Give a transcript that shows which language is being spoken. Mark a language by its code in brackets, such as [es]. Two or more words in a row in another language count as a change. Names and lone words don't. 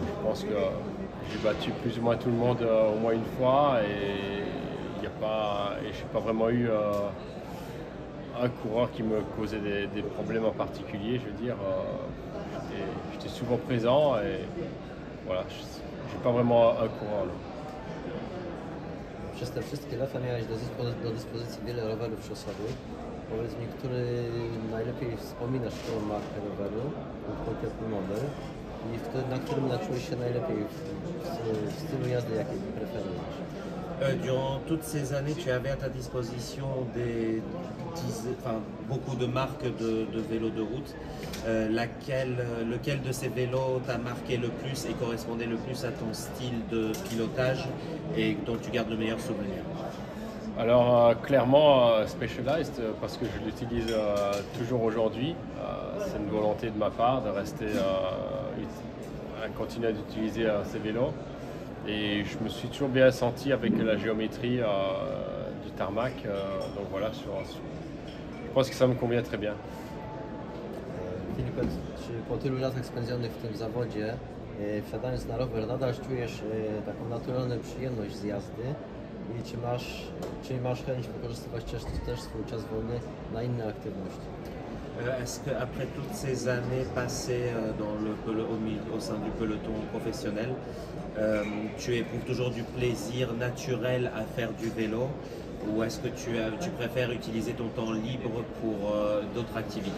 [fr] Je pense que j'ai battu plus ou moins tout le monde au moins une fois et je n'ai pas vraiment eu un coureur qui me causait des problèmes en particulier. Je veux dire, j'étais souvent présent et voilà. J'ai pas vraiment un coureur. Là. [pl] Przez te wszystkie lata miałeś do dyspozycji wiele rowerów szosowych. Powiedz mi, który najlepiej wspominasz, którą markę roweru, konkretny model i na którym czułeś się najlepiej w stylu jazdy, jaki preferujesz? [fr] Durant toutes ces années, tu avais à ta disposition beaucoup de marques de vélos de route. Lequel de ces vélos t'a marqué le plus et correspondait le plus à ton style de pilotage et dont tu gardes le meilleur souvenir? Alors clairement Specialized parce que je l'utilise toujours aujourd'hui. C'est une volonté de ma part de rester à continuer d'utiliser ces vélos. Et je me suis toujours bien senti avec la géométrie du tarmac. Donc voilà, je pense que ça me convient très bien. [pl] Filipie, czy po tylu latach spędzonych w tym zawodzie, wsiadając na rower, nadal czujesz taką naturalną przyjemność z jazdy? I czy masz chęć wykorzystywać też swój czas wolny na inne aktywności? [fr] Est-ce qu'après toutes ces années passées au sein du peloton professionnel, tu éprouves toujours du plaisir naturel à faire du vélo ou est-ce que tu préfères utiliser ton temps libre pour d'autres activités?